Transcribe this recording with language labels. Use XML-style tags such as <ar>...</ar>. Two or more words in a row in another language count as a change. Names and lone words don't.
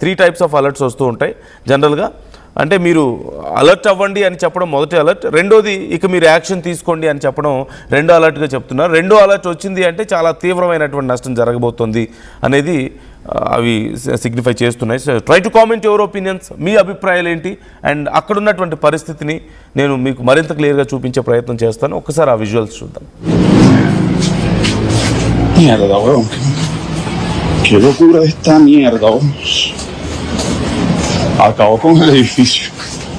<te>3</te> <en>types of alerts</en> <te>వస్తూ ఉంటాయి జనరల్గా. అంటే మీరు అలర్ట్ అవ్వండి అని చెప్పడం మొదటి అలర్ట్, రెండోది ఇక మీరు యాక్షన్ తీసుకోండి అని చెప్పడం రెండో అలర్ట్గా చెప్తున్నారు. రెండో అలర్ట్ వచ్చింది అంటే చాలా తీవ్రమైనటువంటి నష్టం జరగబోతోంది అనేది అవి సిగ్నిఫై చేస్తున్నాయి.</te> <en>so try to comment your opinions. మీ అభిప్రాయాలు ఏంటి?</en> <te>అండ్ అక్కడ ఉన్నటువంటి పరిస్థితిని నేను మీకు మరింత క్లియర్గా చూపించే ప్రయత్నం చేస్తాను. ఒక్కసారి ఆ విజువల్స్ చూద్దాం.</te> <es>Mierda, weón. Qué locura esta mierda, weón. Acabó con el edificio.</es>